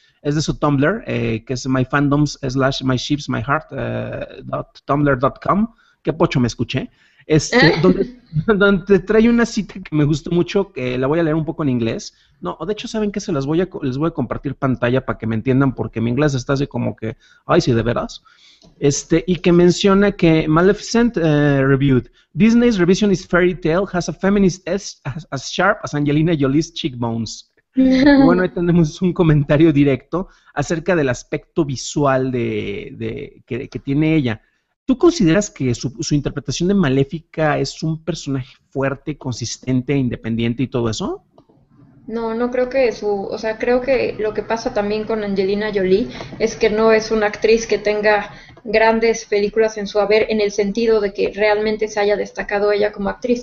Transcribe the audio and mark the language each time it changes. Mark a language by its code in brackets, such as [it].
[es] Es de su Tumblr, que es myfandoms/myshipsmyheart.tumblr.com. Qué pocho me escuché. Donde trae una cita que me gustó mucho, que la voy a leer un poco en inglés. No, de hecho, saben que se las voy a compartir pantalla para que me entiendan, porque mi inglés está así como que, ay, sí, de veras. Y que menciona que [en] Maleficent reviewed: Disney's revisionist fairy tale has a feminist as sharp as Angelina Jolie's cheekbones. [es] Bueno, ahí tenemos un comentario directo acerca del aspecto visual que tiene ella. ¿Tú consideras que su interpretación de Maléfica es un personaje fuerte, consistente, independiente y todo eso? No creo que creo que lo que pasa también con Angelina Jolie es que no es una actriz que tenga grandes películas en su haber en el sentido de que realmente se haya destacado ella como actriz.